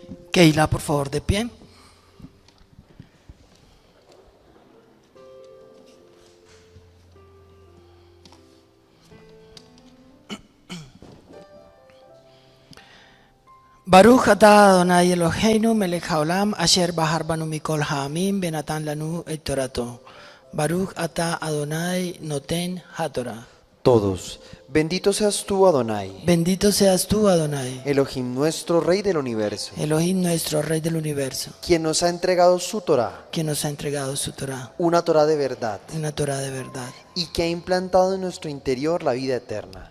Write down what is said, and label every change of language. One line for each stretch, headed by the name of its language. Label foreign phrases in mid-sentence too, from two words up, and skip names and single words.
Spanish: Keila, por favor, de pie.
Hebrew: ברוך אתה אדוני אלוהינו מלך העולם אשר בחר בנו מכל העמים ונתן לנו את תורתו. ברוך אתה אדוני נותן התורה.
Spanish: Todos. Bendito seas tú, Adonai, Bendito seas tú, Adonai, Elohim nuestro Rey del universo, Elohim nuestro Rey del universo, quien nos ha entregado su Torah, quien nos ha entregado su Torah, una Torah de verdad, una Torah de verdad, y que ha implantado en nuestro interior la vida eterna.